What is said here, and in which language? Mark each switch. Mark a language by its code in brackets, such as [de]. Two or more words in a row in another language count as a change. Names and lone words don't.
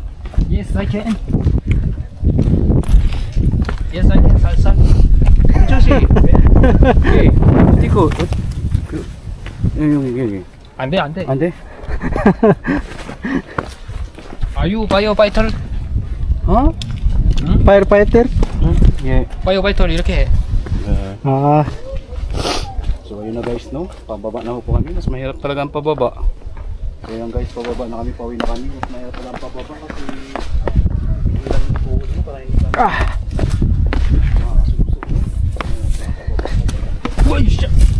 [en] Yes I can Yes I can [ko] 살살 조시 예 스티커 여기 안돼 안돼 안돼 [en] Are you firefighter? [ko] 어? [en] Firefighter? [ko] 예 firefighter 이렇게 해 Ah, [tl] So ayun na guys no, pababa na po kami. Mas mahirap talaga ang pababa. So yan guys, pababa na kami, pauwi na kami. At mayroon pa lang pababa kasi ilang po dito para hindi kami Uy, shit!